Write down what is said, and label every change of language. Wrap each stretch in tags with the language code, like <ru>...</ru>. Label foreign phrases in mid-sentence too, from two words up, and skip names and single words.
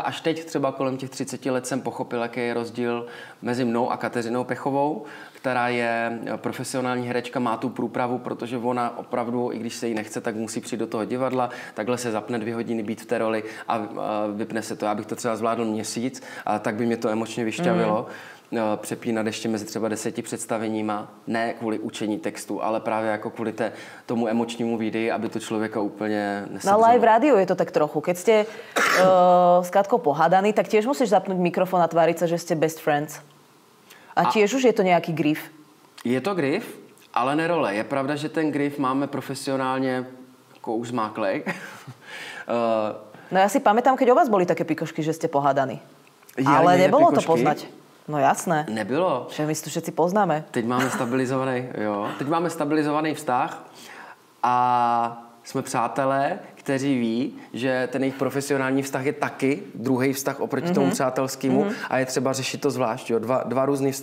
<cs>Až teď třeba kolem těch 30 let jsem pochopil, jaký je rozdíl mezi mnou a Kateřinou Pechovou, která je profesionální herečka, má tu průpravu, protože ona opravdu, i když se jí nechce, tak musí přijít do toho divadla, takhle se zapne 2 hodiny být v té roli a vypne se to. Já bych to třeba zvládl měsíc, a tak by mě to emočně vyšťavilo. Přepínat ještě mezi třeba 10 představeníma, ne kvůli učení textu, ale právě jako kvůli tomu emočnímu výdeji, aby to člověka úplně nesebřelo.</cs> <sk>No ale aj v rádiu je to tak trochu. Keď ste s Katkou pohádaní, tak tiež musíš zapnúť mikrofón a tváriť sa, že ste</sk> <en>best friends.</en> <sk>A tiež už je to nejaký grif.</sk> <cs>Je to grif, ale ne role. Je pravda, že ten grif máme profesionálně jako už zmáklej.</cs> <sk>No ja si pamätám, keď o vás boli také pikošky, že ste pohádaní. Ale Jeli nebolo pikošky? To poznať. No jasné.</sk> <cs>Nebylo.</cs> <sk>Že my to všetci poznáme.</sk> <cs>Teď máme stabilizovaný vztah a jsme přátelé, kteří ví, že ten jejich profesionální vztah je taky druhý vztah oproti tomu přátelskému a je třeba řešit to zvlášť.</cs>